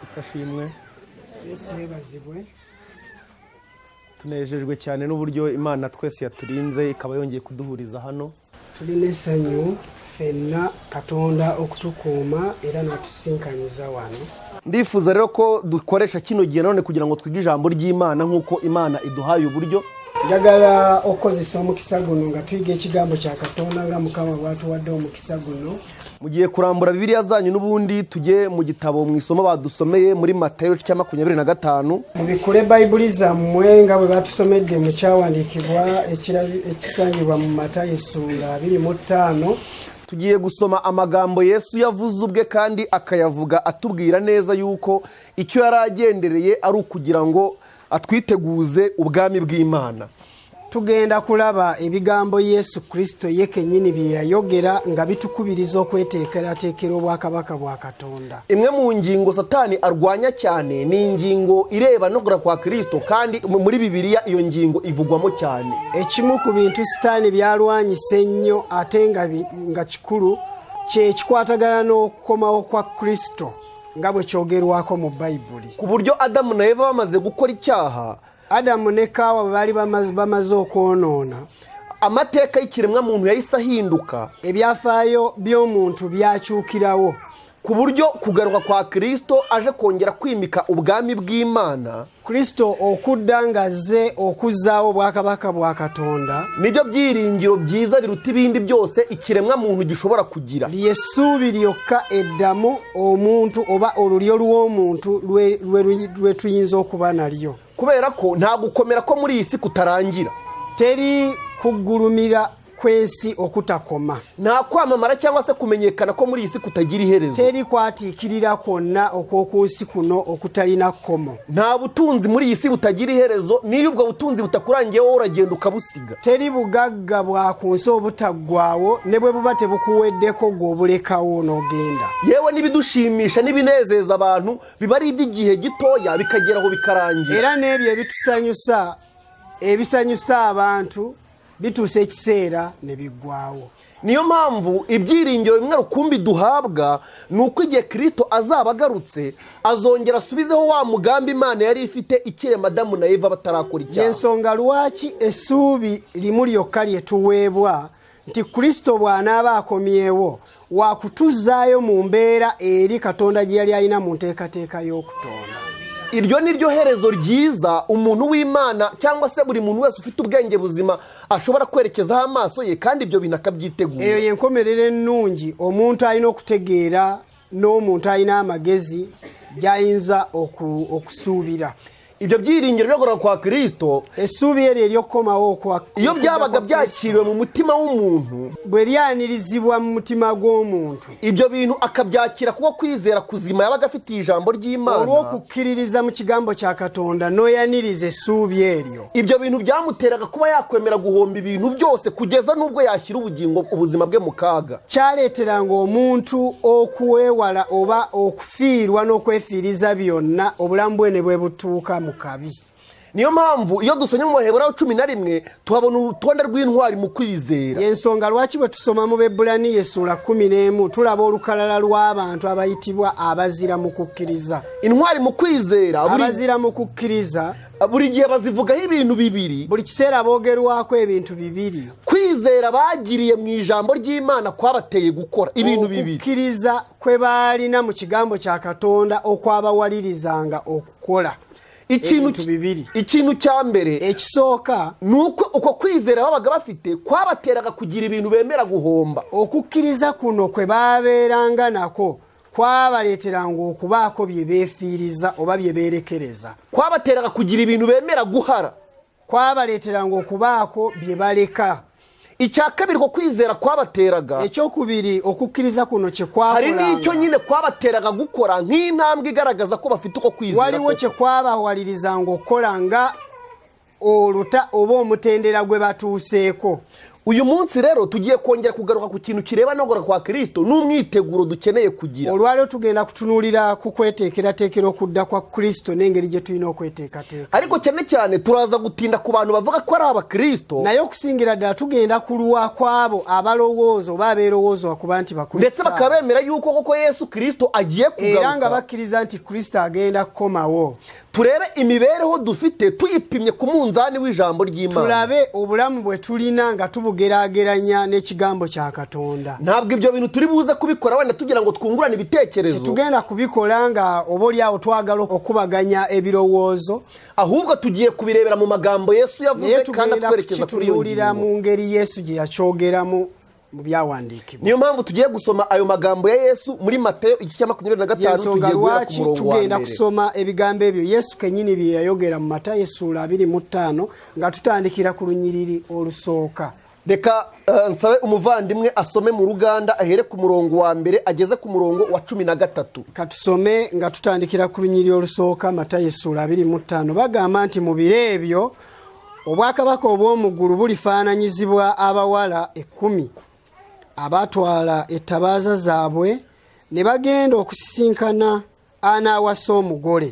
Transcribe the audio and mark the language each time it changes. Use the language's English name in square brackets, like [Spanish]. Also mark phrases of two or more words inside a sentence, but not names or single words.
[Kinyarwanda] ashimwe. Tunejejwe cyane n'uburyo Imana twese yaturinze ikaba yongeye kuduhuriza hano. [Ganda] Tulinesanyu fenna Katonda okutukuma era natusinkanyiza wano. [Kinyarwanda] Ndifuza rero ko dukoresha kino gihe none kugira ngo twige ijambo ry'Imana nkuko Imana iduhaye uburyo. [Ganda] Njagala okozesa omukisa guno nga twige ekigambo kya Katonda nga Mukama bw'atuwadde omukisa guno. [Kinyarwanda] Mugiye kurambura Bibiliya zanyu n'ubundi tujye mu gitabo mu isomo badusomeye muri Maatayo 25. [Ganda] Mubikule Bible zammwe nga bwe batusomedde mu kyawandikibwa ekisangibwa mu Maatayo 25. [Kinyarwanda] Tugiye gusoma amagambo Yesu yavuze ubwe kandi akayavuga atubwira neza yuko icyo yaragendereye ari ukugira ngo atwiteguze ubwami bw'Imana. [Ganda] Tugenda kulaba ebigambo Yesu Kristo yekenyini bye yayogera nga bitukubiriza okweteekerateekera obwakabaka bwa Katonda. [Kinyarwanda] Imwe mu ngingo Satani arwanya cyane ni ingingo ireba no gura kwa Kristo kandi muri Bibiliya iyo ngingo ivugwamo cyane. [Ganda] Ekimu ku bintu Satani byalwanyise nnyo ate nga kikulu kye kikwatagana n'okukomawo kwa Kristo nga bwe kyogerwako mu Bayibuli. [Kinyarwanda] Ku buryo Adamu na Eva bamaze gukora icyaha, [Ganda] Adamu ne Kawa bali bamaze okwonoona, [Kinyarwanda] amateka y'ikiremwa muntu yahise ahinduka, [Ganda] ebyafaayo by'omuntu byakyukirawo, [Kinyarwanda] ku buryo kugaruka kwa Kristo aje kongera kwimika ubwami bw'Imana. [Ganda] Kristo okudda ngazze okuzaawo obwakabaka bwa Katonda [Kinyarwanda] nibyo byiringiro byiza biruta ibindi byose ikiremwa muntu gishobora kugira. [Ganda] Lyesuubi lyokka eddamu omuntu oba olulyo lw'omuntu lwe tuyinza okuba nalyo, [Kinyarwanda] kubera ko nta gukomera ko muri iyi si kutarangira, [Ganda] teri kugulumira kwensi okutakoma, [Kinyarwanda] nta kwamamara cyangwa se kumenyekana ko muri iyi si kutagira iherezo, [Ganda] teri kwatiikirira kwonna okw'okunsi kuno okutalina kkomo, [Kinyarwanda] nta butunzi muri iyi si butagira iherezo, niyo ubwo butunzi butakurangiye wowe uragenda ukabusiga, [Ganda] teri bugagga bwa ku nsi obutaggwaawo ne bwe buba tebukuweddeko gw'obulekawo n'ogenda. [Kinyarwanda] Yewe n'ibidushimisha n'ibinezeza abantu biba ari iby'igihe gitoya bikageraho bikarangira, [Ganda] era n'ebyo ebisanyusa abantu bituuse ekiseera ne biggwaawo. [Kinyarwanda] Niyo mpamvu ibyiringiro bimwe rukumbi duhabwa nuko igihe Kristo azaba agarutse azongera asubizeho wa mugambi Imana yari ifite ikirema Adamu na Eva batarakora icyaha. [Ganda] Ensonga lwaki essuubi limu lyokka lyetuweebwa nti Kristo bw'anaaba akomyewo wakutuzaayo mu mbeera eri Katonda gye yali alina mu nteekateeka y'okutonda. [Kinyarwanda] Iryo ni ryo herezo ryiza umuntu w'Imana cyangwa se buri muntu wese ufite ubwenge buzima ashobora kwerekezaho amaso ye kandi ibyo bintu akabyitegura. [Ganda] Eyo yenkomerere ennungi omuntu alina okutegeera n'omuntu alina amagezi gy'ayinza okusuubira. [Kinyarwanda] Ibyo byiringiro byo gura kwa Kristo, [Ganda] essuubi eryo ery'okukomawo kwa [Kinyarwanda] iyo byabaga byakiriwe mu mutima w'umuntu, [Ganda] bwe lyanirizibwa mu mutima gw'omuntu, [Kinyarwanda] ibyo bintu akabyakira kuko kwizera kuzima yabaga afitiye ijambo ry'Imana, [Ganda] olw'okukkiririza mu kigambo kya Katonda n'oyaniriza essuubi eryo, [Kinyarwanda] ibyo bintu byamuteraga kuba yakwemera guhomba ibintu byose kugeza n'ubwo yashyira ubuzima bwe mu kaga. [Ganda] Kyaleeteranga omuntu okuweewala oba okufiirwa n'okwefiiriza byonna obulamu bwe ne bwe butuuka mu kabi. [Kinyarwanda] Niyo mpamvu iyo dusomye mu Baheburayo 11 tuhabona urutonde rw'intwari mu kwizera. [Ganda] Yensonga lwaki bwe tusoma mu Bebulaniya 11 tulaba olukalala lw'abantu abayitibwa abazira mu kukkiriza. [Kinyarwanda] Intwari mu kwizera, [Ganda] abazira mu kukkiriza [Kinyarwanda] buri gihe bazivugaho ibintu bibiri, [Ganda] buri kiseera boogerwako ebintu bibiri. [Kinyarwanda] Kwizera bagiriye mu ijambo ry'Imana kwabateye gukora ibintu bibiri, [Ganda] okukkiriza kwe baalina mu kigambo kya Katonda okwabawalirizanga okukola ikintu [Kinyarwanda] cya mbere [Ganda] ekisooka [Kinyarwanda] nuko uko kwizera babaga bafite kwabateraga kugira ibintu bemera guhomba. [Ganda] Okukkiriza kuno kwe baabeeranga nako kwabaleeteranga okubaako bye beefiiriza oba bye beerekereza, [Kinyarwanda] kwabateraga kugira ibintu bemera guhara, [Ganda] kwabaleeteranga okubaako bye baleka. [Kinyarwanda] Icya kabiri ko kwizera kwabateraga, [Ganda] ekyokubiri okukkiriza kuno kye kwakolanga, [Kinyarwanda] hari n'icyo nyine kwabateraga gukora nk'intambwe igaragaza ko bafite uko kwizera. [Ganda] Waliwo kye kwabawalirizanga okukola nga oluta oba omutendera gwe batuuseeko. [Kinyarwanda] uyu munsi rero tugiye kongera kugaruka ku kintu kireba no gukora kwa Kristo n'umwiteguro dukeneye kugira. [Ganda] Olwalo tugenda kutunulira ku kweteekerateekera okudda kwa Kristo n'engeri gye tulina okweteekateeka. [Kinyarwanda] Ariko cyane cyane turaza gutinda ku bantu bavuga ko ari Abakristo, [Ganda] naye okusingira ddala tugenda kulwa kwabo abalowooza oba abeerowoozwa kuba nti Bakristo, [Kinyarwanda] ndetse bakabemera yuko koko Yesu Kristo agiye kugaruka, [Ganda] era nga bakkiriza nti Kristo agenda kukomawo. [Kinyarwanda] Turebe imibereho dufite tuyipimye ku munzani w'ijambo ry'Imana, [Ganda] tulabe obulamu bwe tulina nga tubugerageranya n'ekigambo kya Katonda. [Kinyarwanda] Ntabwo ibyo bintu turi buze kubikora wenda tugira ngo twungurane ibitekerezo, [Ganda] tugenda kubikola nga obolyawo twagala okubaganya ebirowoozo, [Kinyarwanda] ahubwo tugiye kubirebera mu magambo Yesu yavuze kandi atwerekeza kuri yo ngingo, [Ganda] mu ngeri Yesu gye yakyogeramu mu byawandiikibwa. [Kinyarwanda] Niyo mpamvu tugiye gusoma ayo magambo ya Yesu muri Maatayo igice cya 25 tugiye guhera ku murongo wa 1. [Ganda] Tugenda kusoma ebigambo ebyo Yesu kenyini bye yayogera mu Maatayo sura 25 nga tutandikira ku lunyiriri olusooka. [Kinyarwanda] Reka nsabe umuvandimwe asome mu Ruganda ahere ku murongo wa 1 ageze ku murongo wa 13. [Ganda] Katusome nga tutandikira ku lunyiriri olusooka Maatayo sura 25. Bagamba nti mu biro ebyo obwakabaka obw'omugulu bulifaananyizibwa abawala 10 abatwala ettabaaza zaabwe ne bagenda okusisinkana anaawasa omugole.